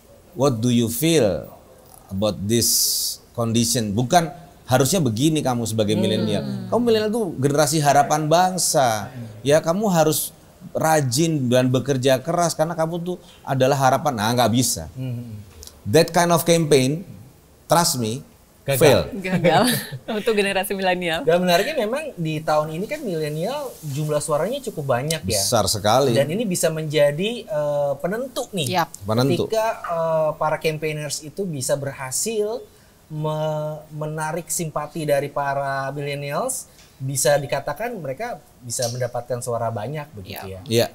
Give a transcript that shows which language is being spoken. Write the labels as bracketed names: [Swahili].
[English] What do you feel about this condition? [Indonesian] Bukan harusnya begini kamu sebagai milenial. Kamu milenial itu generasi harapan bangsa, ya kamu harus rajin dan bekerja keras karena kamu tuh adalah harapan. Nah, nggak bisa. [English] That kind of campaign, trust me, fail. [Indonesian] Gagal untuk generasi milenial. Dan menariknya memang di tahun ini kan milenial jumlah suaranya cukup banyak ya. Besar sekali. Dan ini bisa menjadi penentu nih. Penentu. Ketika para campaigners itu bisa berhasil menarik simpati dari para millennials, bisa dikatakan mereka bisa mendapatkan suara banyak begitu ya.